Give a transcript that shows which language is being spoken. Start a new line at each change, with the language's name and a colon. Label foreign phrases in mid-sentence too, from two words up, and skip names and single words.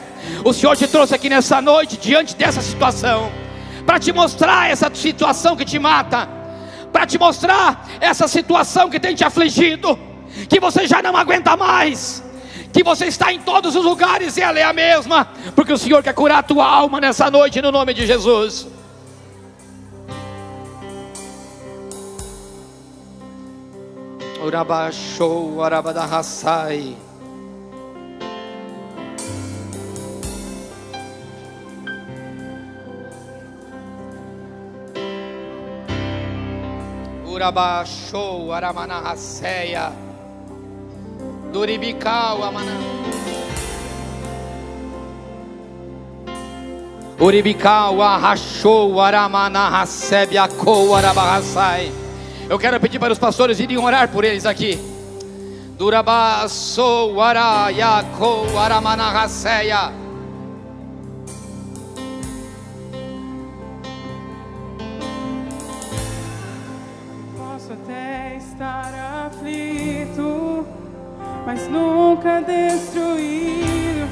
Portuguese: O Senhor te trouxe aqui nessa noite, diante dessa situação, para te mostrar essa situação que te mata, para te mostrar essa situação que tem te afligido, que você já não aguenta mais, que você está em todos os lugares e ela é a mesma, porque o Senhor quer curar a tua alma nessa noite, no nome de Jesus. Urabashou, Arabadahasai. Urabashou, Aramanahaseia. Duribicau, Amana. Uribicau, Arrachou, Aramanahasebia, Arabahasai. Eu quero pedir para os pastores irem orar por eles aqui. Durabassou, Arayako, Aramanahaseia. Posso até estar aflito, mas nunca destruído.